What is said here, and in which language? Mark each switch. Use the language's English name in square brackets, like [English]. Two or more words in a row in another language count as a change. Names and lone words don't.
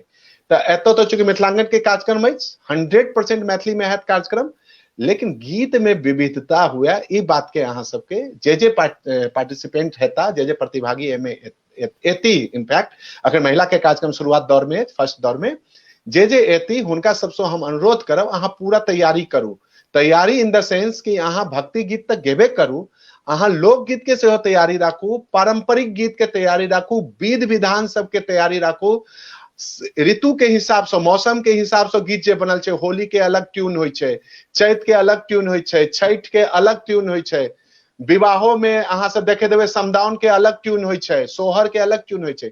[Maithili] तो एतऽ तो चूंकि मिथिलांगन के कार्यक्रम अछि, 100% मैथिली में हैत कार्यक्रम, लेकिन गीत में विविधता हुए, ई बात के अहाँ सबके जे पार्टिसिपेंट हेता, जे प्रतिभागी एमे एती, इनफैक्ट अगर महिला के कार्यक्रम शुरुआत दौर में, फर्स्ट दौर में जे एती हुनका सबसे हम अनुरोध करब अहाँ पूरा तैयारी करू। तैयारी [English] in the sense [Maithili] कि अहाँ भक्ति गीत तक गेबे करू, अहाँ लोकगीत के सेहो तैयारी राखू, पारंपरिक गीत के तैयारी राखू, विध विधान सबके तैयारी राखू, ऋतु के हिसाब से, मौसम के हिसाब से गीत जे बनल छै, होली के अलग ट्यून होइ छै, चैत के अलग ट्यून होइ छै, छठ के अलग ट्यून होइ छै, विवाहों में अहाँ सब देखे देबै समदाउन के अलग ट्यून होइ छै, सोहर के अलग ट्यून होइ छै।